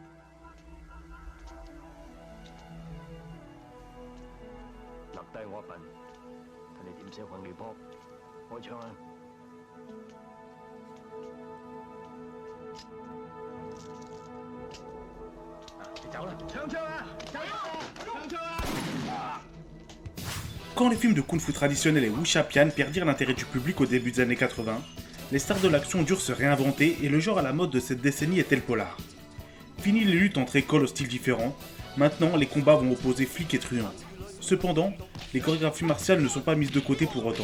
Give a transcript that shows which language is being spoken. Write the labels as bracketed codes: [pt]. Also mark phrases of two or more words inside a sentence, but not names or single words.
[yue] 留低我一份，睇你點寫份 report。開槍啊！你走啦！槍槍啊！槍槍啊！ [fr] Quand les films de kung-fu traditionnels et wuxia-pian perdirent l'intérêt du public au début des années 80, les stars de l'action durent se réinventer et le genre à la mode de cette décennie était le polar. Fini les luttes entre écoles au style différent, maintenant les combats vont opposer flics et truands. Cependant, les chorégraphies martiales ne sont pas mises de côté pour autant.